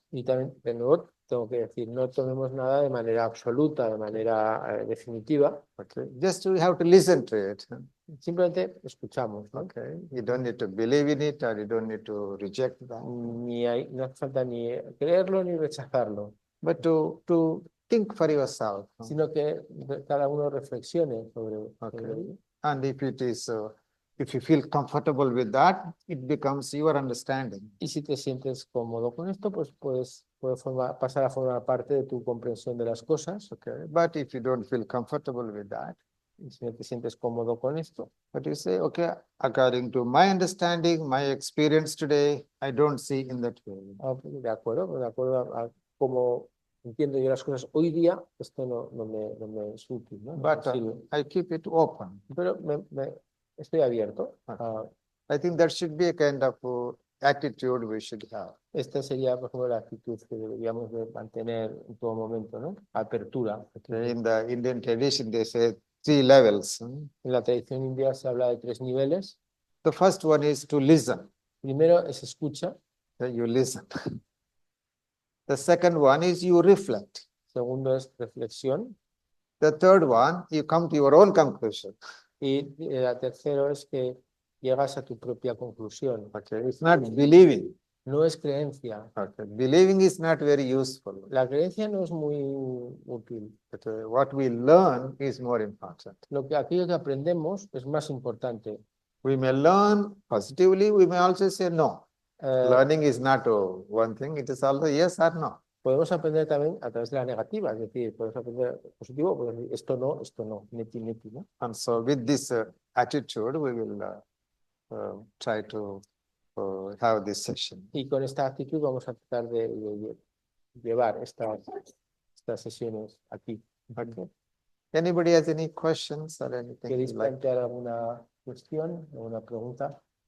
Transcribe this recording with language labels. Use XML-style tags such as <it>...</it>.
<es>Y también, de nuevo, tengo que decir, no tomemos nada de manera absoluta, de manera definitiva.</es> <en>Okay, just we have to listen to it.</en> <es>Simplemente escuchamos, ¿no?</es> <en>Okay, you don't need to believe in it or you don't need to reject that.</en> <es>No hace falta ni creerlo ni rechazarlo,</es> <en>But to think for yourself.</en> <es>sino que cada uno reflexione sobre</es> <en>Okay.</en> <es>ello.</es> <en>And if it is, if you feel comfortable with that, it becomes your understanding.</en> <es>Y si te sientes cómodo con esto, pues puedes pasar a formar parte de tu comprensión de las cosas.</es> <en>Okay, but if you don't feel comfortable with that,</en> <es>Y si no te sientes cómodo con esto,</es> <en>but you say, okay, according to my understanding, my experience today, I don't see in that way.</en> <es>de acuerdo a cómo entiendo yo las cosas hoy día, esto no me es útil, ¿no? No</es> <en>But</en> <es>me sirve.</es> <en>I keep it open.</en> <es>Pero estoy abierto.</es> <en>I think that should be a kind of attitude we should have.</en> <es>Esta sería, por ejemplo, la actitud que deberíamos de mantener en todo momento, ¿no? Apertura.</es> <en>In the Indian tradition, they say 3 levels.</en> <es>En la tradición india se habla de 3 niveles.</es> <en>The first one is to listen.</en> <es>Primero es escucha.</es> <en>You listen. The second one is you reflect.</en> <es>Segundo es reflexión.</es> <en>The third one, you come to your own conclusion.</en> <es>Y la tercero es que llegas a tu propia conclusión.</es> <en>Okay, it's not believing.</en> <es>No es creencia.</es> <en>Okay, believing is not very useful.</en> <es>La creencia no es muy útil.</es> <en>But what we learn is more important.</en> <es>Aquello que aprendemos es más importante.</es> <en>We may learn positively, we may also say no. Learning is not one thing, it is also yes or no.</en> <es>Podemos aprender también a través de la negativa, es decir, podemos aprender positivo, podemos decir esto no, neti, ¿no?</es> <en>And so with this attitude, we will try to have this session.</en> <es>Y con esta actitud vamos a tratar de llevar estas sesiones aquí.</es> <en>Okay. Anybody has any questions or anything?</en> <es>¿Queréis plantear alguna cuestión, alguna pregunta?</es>